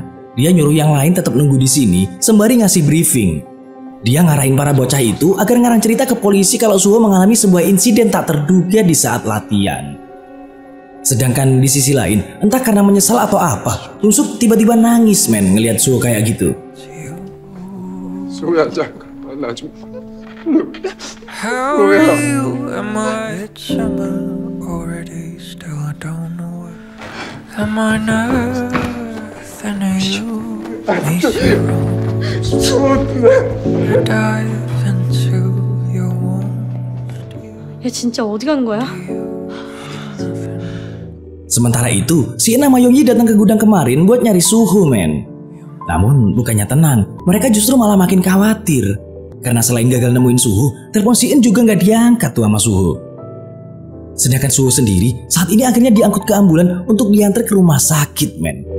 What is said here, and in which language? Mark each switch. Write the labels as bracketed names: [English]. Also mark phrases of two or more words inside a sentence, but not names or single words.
[Indonesian] Dia nyuruh yang lain tetap nunggu di sini, sembari ngasih briefing. Dia ngarahin para bocah itu agar ngarang cerita ke polisi kalau Suho mengalami sebuah insiden tak terduga di saat latihan. Sedangkan di sisi lain, entah karena menyesal atau apa, Bumsuk tiba-tiba nangis, men, ngelihat Suho kayak gitu. [Korean] 소야 잠깐 나 좀. [English] How are you? Am I summer already? Still I don't know it. Am I nothing to you? Me zero. Dive into your wounds. [Korean] 얘 진짜 어디 간 거야? [Indonesian] Sementara itu, Si sama Yongji datang ke gudang kemarin buat nyari Suho, men. Namun bukannya tenang, mereka justru malah makin khawatir. Karena selain gagal nemuin Suho, telepon Si-eun juga nggak diangkat tuh sama Suho. Sedangkan Suho sendiri saat ini akhirnya diangkut ke ambulan untuk diantar ke rumah sakit, men.